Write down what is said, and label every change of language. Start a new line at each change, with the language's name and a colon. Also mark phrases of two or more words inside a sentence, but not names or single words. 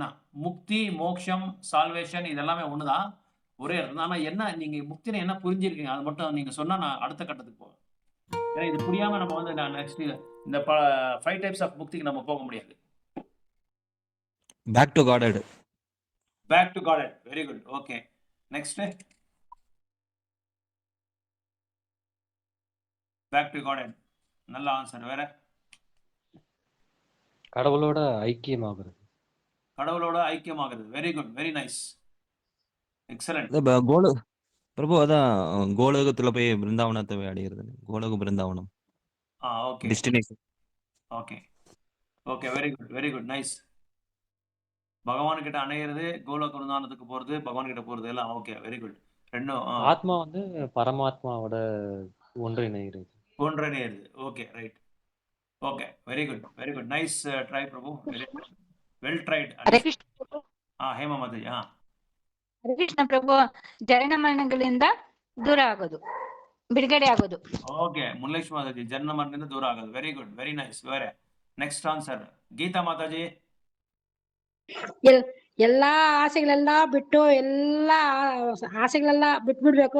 Tamil: முக்தி, மோட்சம், சால்வேஷன் இதெல்லாமே ஒண்ணுதான், ஒரே இடத்துல. ஆனா என்ன நீங்க முக்தினை என்ன புரிஞ்சிருக்கீங்க? அது மட்டும் நீங்க சொன்னா நான் அடுத்த கட்டத்துக்கு போவேன். ஏன்னா இது புரியாம நம்ம வந்து நான் நெக்ஸ்ட் இந்த
English: 5 types of
Tamil: முக்திக்கு நம்ம போக முடியாது.
English: back to godhead. back to God. very good. okay, next. back to God.
Tamil: நல்ல ஆன்சர். வேற? கடவுளோட ஐக்கியமாகிறது. கடவுளோட ஐக்கியமாகிறது.
English: very good, very nice, excellent.
Tamil: பிரபு அதான் கோலோகத்துல போய் பிருந்தாவனத்தை போய் அடைகிறது. கோலோக பிருந்தாவனம் ஓகே டெஸ்டினேஷன்.
English: okay okay, very good, very good, nice.
Tamil: பகவான் கிட்ட அணையிறது, கோலோக பிருந்தாவனத்துக்கு போறது, பகவான் கிட்ட போறது எல்லாம்
English: okay, very good.
Tamil: ரெண்டும் ஆத்மா வந்து பரமாத்மாவோட ஒன்றிணைகிறது. ஒன்றிணையிறது.
English: okay, right. okay, very good, very good, nice try பிரபு, well tried.
Kannada: ಹರೇ ಕೃಷ್ಣ ಪ್ರಭು. ಹೇಮಾ ಮಾತಾಜಿ. ಹರೇ ಕೃಷ್ಣ ಪ್ರಭು. ಜನನ ಮರಣಗಳಿಂದ ದೂರ ಆಗೋದು, ಬಿಡುಗಡೆ ಆಗೋದು. ಓಕೆ, ಮುಲ್ಲೇಶ್ ಮಾತಾಜಿ, ಜನನ ಮರಣದಿಂದ ದೂರ ಆಗೋದು.
English: very good, very nice.
Kannada: ಬೇರೆ
English: next answer
Kannada: ಗೀತಾ ಮಾತಾಜಿ. ಎಲ್ಲಾ ಆಸೆಗಳೆಲ್ಲ ಬಿಟ್ಟು ಆಸೆಗಳೆಲ್ಲ ಬಿಟ್ಬಿಡ್ಬೇಕು.